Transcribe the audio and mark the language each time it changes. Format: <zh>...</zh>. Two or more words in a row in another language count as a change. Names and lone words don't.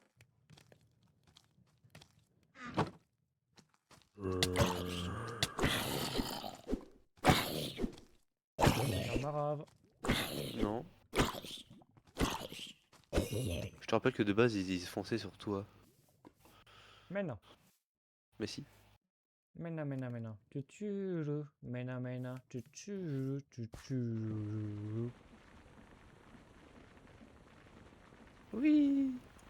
<fr>Marave. Non. Je te rappelle que de base, ils fonçaient sur toi. Mais non. Mais si.</fr> <mg>Mena, mena, mena. Tuturu. Mena, mena. Tuturu, tuturu.</mg> <fr>Oui.</fr>